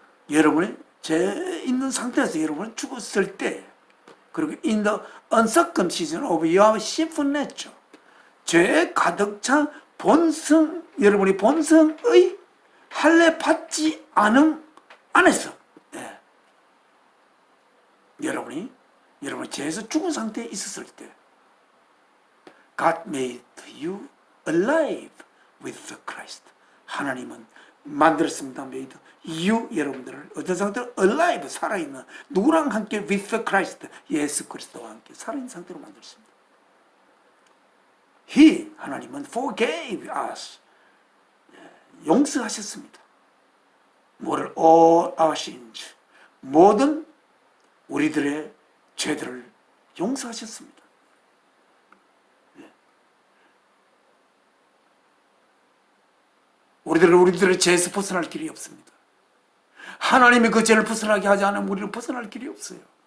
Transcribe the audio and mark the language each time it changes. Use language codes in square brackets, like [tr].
[ko] 여러분의 죄 있는 상태에서 여러분은 죽었을 때, 그리고 [en] in the uncircumcision of your sinful nature, [ko] 죄에 가득 찬 본성, 여러분이 본성의 할례 받지 않음 안에서, 여러분이 죄에서 죽은 상태에 있었을 때, [en] God made you alive with Christ. [ko] 하나님은 만들었습니다. [en] made you, [ko] 여러분들을 어떤 상태로? [en] alive, [ko] 살아있는, 누구랑 함께? [en] with Christ, [ko] 예수 그리스도와 함께 살아있는 상태로 만들었습니다. He, 하나님은 [en] forgave us, [ko] 용서하셨습니다. 뭐를? [en] all our sins, [ko] 모든 우리들의 죄들을 용서하셨습니다. 우리들의 죄에서 벗어날 길이 없습니다. 하나님이 그 죄를 벗어나게 하지 않으면 우리는 벗어날 길이 없어요.